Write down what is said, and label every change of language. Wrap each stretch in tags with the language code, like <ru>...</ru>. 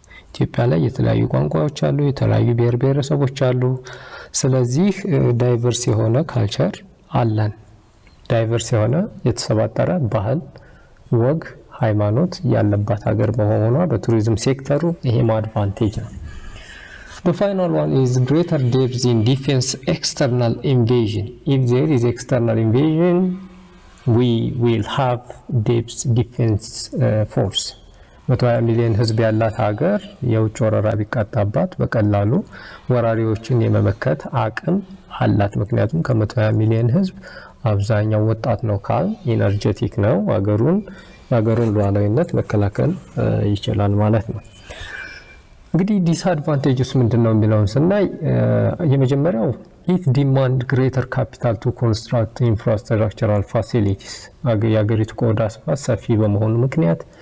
<am>ኢትዮጵያ ላይ የተለያዩ ቋንቋዎች አሉ፣ የተለያዩ ብሔር ብሔረሰቦች አሉ። ስለዚህ ዳይቨርስ የሆነ ካልቸር አለን። ዳይቨርስ የሆነ የተሰባጠረ ባህል፣ ወግ፣ ሃይማኖት ያለባት ሀገር በመሆኗ በቱሪዝም ሴክተሩ ይሄም አድቫንቴጅ ነው።</am> <en>The final one is greater depth in defense external invasion. If there is external invasion, we will have depth defense force.</en> <am>120 ሚሊዮን ህዝብ ያላት ሀገር የውጭ ወረራ ቢቃጣባት በቀላሉ ወራሪዎችን የመመከት አቅም አላት። ምክንያቱም ከ120 ሚሊዮን ህዝብ አብዛኛው ወጣት ነው፣ ካል ኢነርጄቲክ ነው። ሀገሩን ሉዓላዊነት መከላከል ይችላል ማለት ነው። እንግዲህ ዲስአድቫንቴጅስ ምንድነው የሚለውን ስናይ የመጀመሪያው</am> <en>it demand greater capital to construct infrastructural facilities.</en> <am>የሀገሪቱ ቆዳ ስፋት ሰፊ በመሆኑ ምክንያት</am>